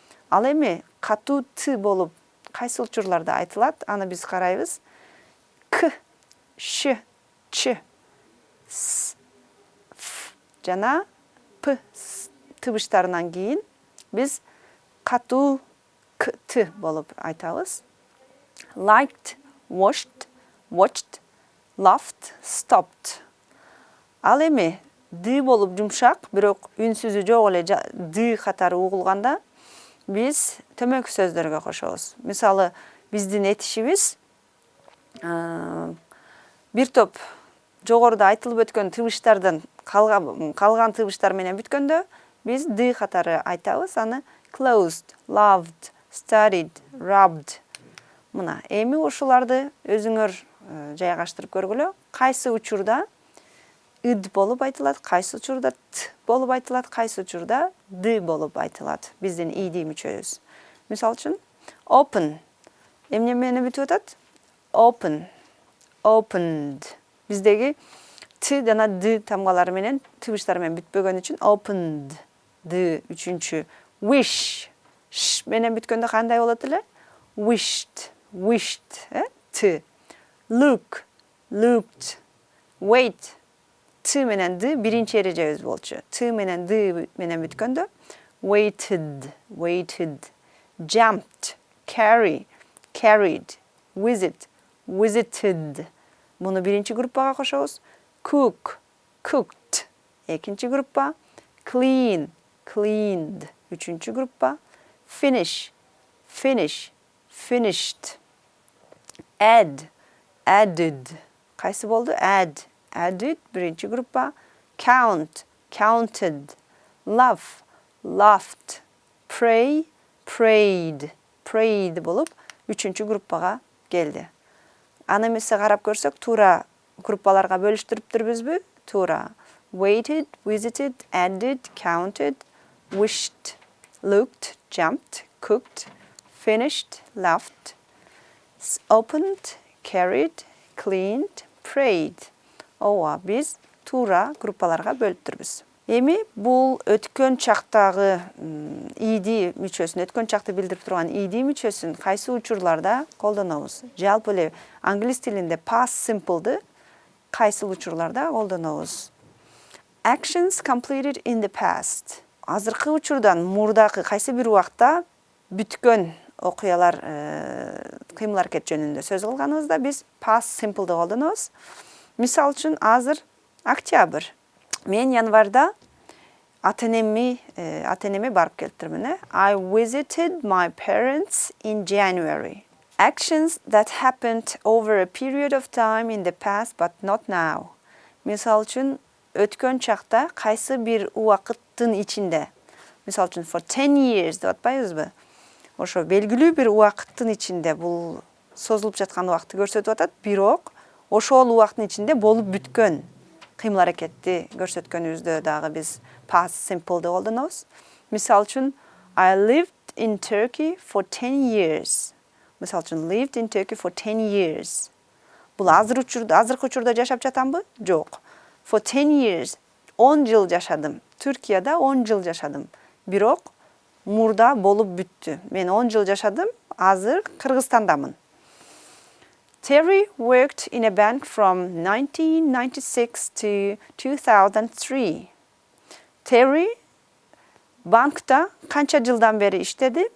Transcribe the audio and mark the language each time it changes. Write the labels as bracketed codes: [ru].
[ky] Ал эми катуу t болуп кайсы учурларда айтылат, аны биз карайбыз. К, ш, ч, с, ф жана п тыбыштарынан кийин биз катуу к, т болуп айтабыз. [en] Liked, watched, laughed, stopped. [ky] Ал эми d болуп жумшак, бирок үнсүзү жок эле d катары угулганда биз төмөнкү сөздөргө кошобуз. Мисалы, биздин этишибиз бир топ жогоруда айтылып өткөн тыбыштардан калган тыбыштар менен бүткөндө биз d катары айтабыз. Аны [en] closed, loved, studied, rubbed. [ky] Мына, эми ушуларды өзүңөр жайгаштырып көргүлө. Кайсы учурда id болуп айтылат, кайсы учурда t болуп айтылат, кайсы учурда d болуп айтылат. Биздин ed мүчөбүз. Мисалы үчүн, open эмне менен бүтүп атат? [en] Open, opened. [ky] Биздеги t жана d тамгалары менен тыбыштар менен бүтпөгөн үчүн opened, d үчүнчү. Wish, sh менен бүткөндө кандай болот эле? [en] Wished, wished, t. Look, looked. [ky] Wait, t менен d биринчи эрежебиз болчу. T менен d менен бүткөндө waited, waited. [en] Jumped, carry, carried. Visit, visited. [ky] Муну биринчи группага кошобуз. [en] Cook, cooked. [ky] Экинчи группа. [en] Clean, cleaned. [ky] Үчүнчү группа. [en] Finish, finish, finished. Add, added. [ky] Кайсы болду? Add, added. Биринчи группа. [en] Count, counted. Laugh, laughed. Pray, prayed. [ky] Prayed болуп үчүнчү группага келди. Аны эмесе карап көрсөк, туура группаларга бөлүштүрүптүрбүзбү? Туура. [en] Waited, visited, added, counted, wished, looked, jumped, cooked, finished, laughed, opened, carried, cleaned, prayed. [ky] Ооба, биз туура группаларга бөлүптүрбүз. Эми бул өткөн чактагы ed мүчөсүн, өткөн чакты билдирип турган ed мүчөсүн кайсы учурларда колдонобуз? Жалпы эле англис тилинде past simple'ды кайсы учурларда колдонобуз? [en] Actions completed in the past. [ky] Азыркы учурдан мурдакы кайсы бир убакта бүткөн окуялар, кыймыл-аракет жөнүндө сөз кылганыбызда биз past simple'ды колдонобуз. Мисалы үчүн, азыр октябрь. Мен январда ата-энеме барып келиптирмин. [en] I visited my parents in January. Actions that happened over a period of time in the past but not now. [ky] Мисалы үчүн, өткөн чакта кайсы бир убакыттын ичинде. Мисалы үчүн, for 10 years деп атпайбызбы? Ошо белгилүү бир убакыттын ичинде, бул созулуп жаткан убакытты көрсөтүп атат, бирок ошол убакыттын ичинде болуп бүткөн кыймыл-аракетти көрсөткөнүбүздө дагы биз past simple'ды колдонобуз. Мисалы үчүн, [en] I lived in Turkey for 10 years. [ky] Misal üçün, [en] lived in Turkey for 10 years. [ky] Бұл азыркы учурда жашап жатамбы? Жок. For 10 years. 10 жыл жашадым. Түркияда 10 жыл жашадым. Бирок мурда болуп бүттү. Мен 10 жыл жашадым, азыр Кыргызстандамын. [en] Terry worked in a bank from 1996 to 2003. [ky] Terry bankta kança жылдан beri иштеди?